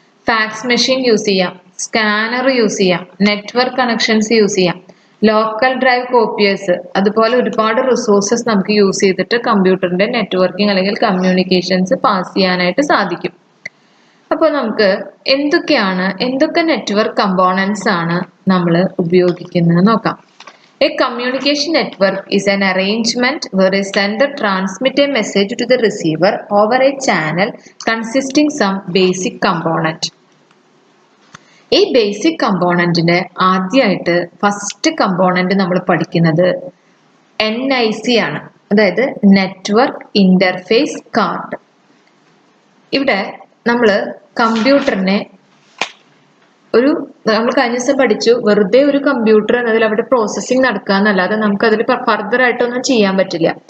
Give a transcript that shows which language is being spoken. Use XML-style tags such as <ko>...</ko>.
<ml>Fax machine use ചെയ്യാം, scanner use ചെയ്യാം, network connections use ചെയ്യാം, ലോക്കൽ ഡ്രൈവ് കോപ്പിയേഴ്സ്, അതുപോലെ ഒരുപാട് റിസോഴ്സസ് നമുക്ക് യൂസ് ചെയ്തിട്ട് കമ്പ്യൂട്ടറിന്റെ നെറ്റ്വർക്കിംഗ് അല്ലെങ്കിൽ കമ്മ്യൂണിക്കേഷൻസ് പാസ് ചെയ്യാനായിട്ട് സാധിക്കും. അപ്പോൾ നമുക്ക് എന്തൊക്കെ നെറ്റ്വർക്ക് കമ്പോണൻസ് ആണ് നമ്മൾ ഉപയോഗിക്കുന്നത് നോക്കാം.</ml> <en>A communication network is an arrangement where a sender transmits a message to the receiver over a channel consisting some basic component.</en> <ml>ഈ ബേസിക് കമ്പോണന്റിന്റെ ആദ്യമായിട്ട് ഫസ്റ്റ് കമ്പോണന്റ് നമ്മൾ പഠിക്കുന്നത് NIC ആണ്, അതായത് നെറ്റ്വർക്ക് ഇന്റർഫേസ് കാർഡ്. ഇവിടെ നമ്മൾ കമ്പ്യൂട്ടറിനെ നമ്മൾ കഴിഞ്ഞ ദിവസം പഠിച്ചു, വെറുതെ ഒരു കമ്പ്യൂട്ടർ എന്നതിൽ അവിടെ പ്രോസസ്സിംഗ് നടക്കാന്നല്ലാതെ നമുക്ക് അതിൽ ഫർദർ ആയിട്ടൊന്നും ചെയ്യാൻ പറ്റില്ല.</ml>